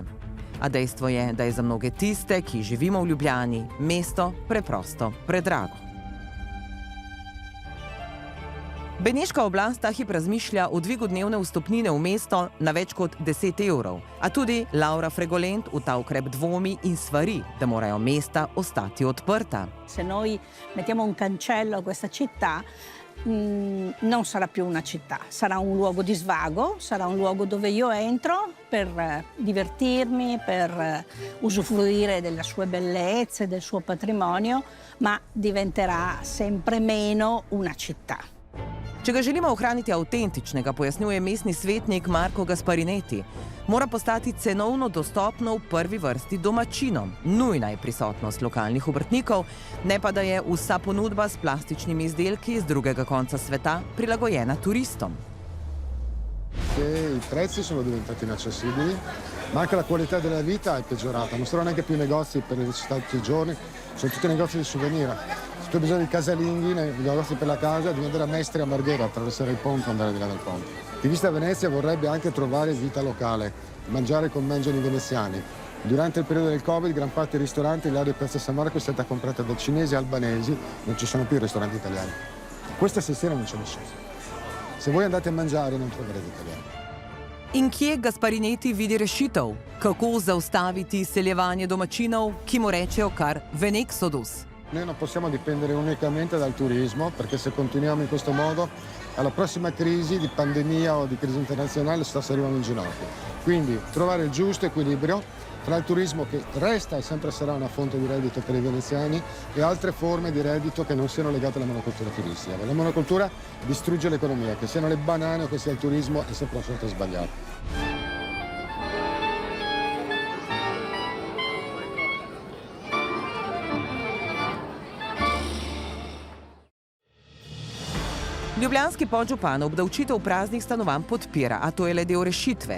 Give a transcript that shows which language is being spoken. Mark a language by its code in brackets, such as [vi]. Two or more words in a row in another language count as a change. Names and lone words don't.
[sl] A dejstvo je, da je za mnoge tiste, ki živimo v Ljubljani, mesto preprosto predrago. Beneška oblast ta hip razmišlja o dvigu dnevne vstopnine v mesto na več kot 10 evrov. A tudi Laura Fregolent v ta ukrep dvomi in svari, da morajo mesta ostati odprta. [it] Se noi mettiamo un cancello a questa città, non sarà più una città, sarà un luogo di svago, sarà un luogo dove io entro per divertirmi, per usufruire delle sue bellezze, del suo patrimonio, ma diventerà sempre meno una città. [sl] Če ga želimo ohraniti avtentičnega, pojasnjuje mestni svetnik Marko Gasparinetti, mora postati cenovno dostopno v prvi vrsti domačinom. Nujna je prisotnost lokalnih obrtnikov, ne pa da je vsa ponudba s plastičnimi izdelki iz drugega konca sveta prilagojena turistom. [it] I prezzi sono diventati inaccessibili, ma anche la qualità della vita è peggiorata. Non sono neanche più negozi per le necessità di tutti i giorni, sono tutti negozi di souvenir. Se tu hai bisogno di casalinghi, negozi per la casa, devi andare a Mestre a Marghera, attraversare il ponte e andare di là dal ponte. Chi visita Venezia vorrebbe anche trovare vita locale, mangiare come mangiano i veneziani. Durante il periodo del Covid, gran parte dei ristoranti, l'area di Piazza San Marco è stata comprata da cinesi e albanesi, non ci sono più ristoranti italiani. Questa sera non c'è nessuno. Se voi andate a mangiare non troverete italiani. [sl] In kje Gasparineti vidi rešitev? Kako zaustaviti izseljevanje domačinov, ki mu rečejo kar Venexodus? [it] Noi non possiamo dipendere unicamente dal turismo, perché se continuiamo in questo modo, alla prossima crisi di pandemia o di crisi internazionale arriviamo in ginocchio. Quindi trovare il giusto equilibrio tra il turismo, che resta e sempre sarà una fonte di reddito per i veneziani, e altre forme di reddito che non siano legate alla monocultura turistica. La monocultura distrugge l'economia, che siano le banane o che sia il turismo è sempre una scelta sbagliata. [sl] Ljubljanski podžupan obdavčitev praznih stanovanj podpira, a to je le del rešitve.